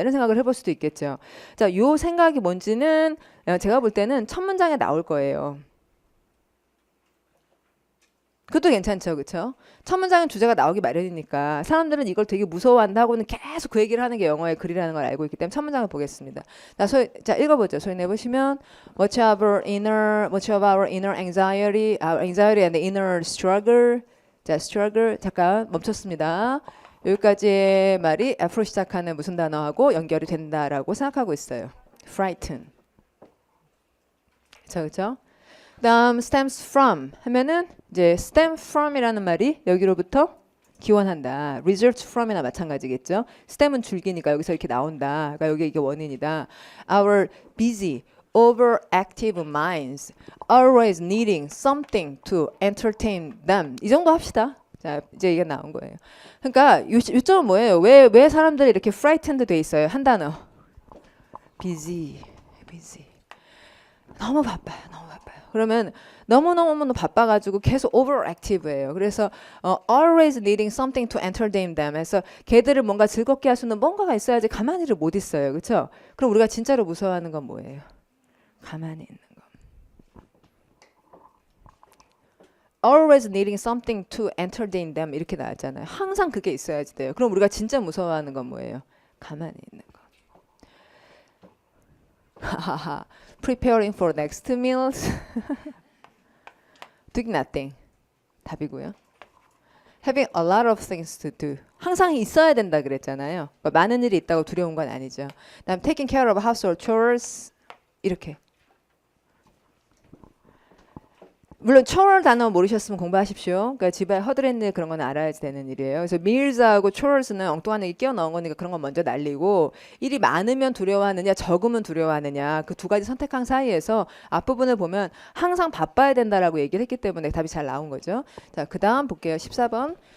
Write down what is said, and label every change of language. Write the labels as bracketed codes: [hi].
[ko] 이런 생각을 해볼 수도 있겠죠. 자, 요 생각이 뭔지는 제가 볼 때는 첫 문장에 나올 거예요. 그것도 괜찮죠, 그렇죠? 첫 문장은 주제가 나오기 마련이니까 사람들은 이걸 되게 무서워한다고는 계속 그 얘기를 하는 게 영어의 글이라는 걸 알고 있기 때문에 첫 문장을 보겠습니다. 자, 읽어보죠. 소리 내보시면 [en] Much of our inner anxiety, our anxiety and inner struggle. [ko] 자, struggle 잠깐 멈췄습니다. 여기까지의 말이 F로 시작하는 무슨 단어하고 연결이 된다라고 생각하고 있어요. [en] Frighten. [ko] 그렇죠? 그다음 [en] stems from [ko] 하면은 이제 stem from이라는 말이 여기로부터 기원한다. result from이나 마찬가지겠죠. stem은 줄기니까 여기서 이렇게 나온다. 그러니까 여기 이게 원인이다. [en] Our busy, overactive minds always needing something to entertain them. [ko] 이 정도 합시다. 자, 이제 이게 나온 거예요. 그러니까 요점은 뭐예요? 왜 사람들이 이렇게 frightened 돼 있어요? 한 단어. busy. 너무 바빠요. 그러면 너무 바빠가지고 계속 overactive예요. 그래서 [en] always needing something to entertain them [ko] 해서 걔들을 뭔가 즐겁게 할 수 있는 뭔가가 있어야지 가만히를 못 있어요. 그렇죠? 그럼 우리가 진짜로 무서워하는 건 뭐예요? 가만히 있는 거. [en] always needing something to entertain them [ko] 이렇게 나왔잖아요. 항상 그게 있어야지 돼요. 그럼 우리가 진짜 무서워하는 건 뭐예요? 가만히 있는 거. 하하하. [en] Preparing for next meals. Doing nothing. [ko] 답이고요. [en] Having a lot of things to do. [ko] 항상 있어야 된다 그랬잖아요. 그러니까 많은 일이 있다고 두려운 건 아니죠. 그다음 [en] taking care of household chores. [ko] 이렇게. 물론 chore 단어 모르셨으면 공부하십시오. 그러니까 집에 허드렛일 그런 건 알아야 되는 일이에요. 그래서 meals하고 chores는 엉뚱한 얘기 끼워 넣은 거니까 그런 건 먼저 날리고 일이 많으면 두려워하느냐 적으면 두려워하느냐 그 두 가지 선택항 사이에서 앞부분을 보면 항상 바빠야 된다라고 얘기를 했기 때문에 답이 잘 나온 거죠. 자, 그다음 볼게요. 14번.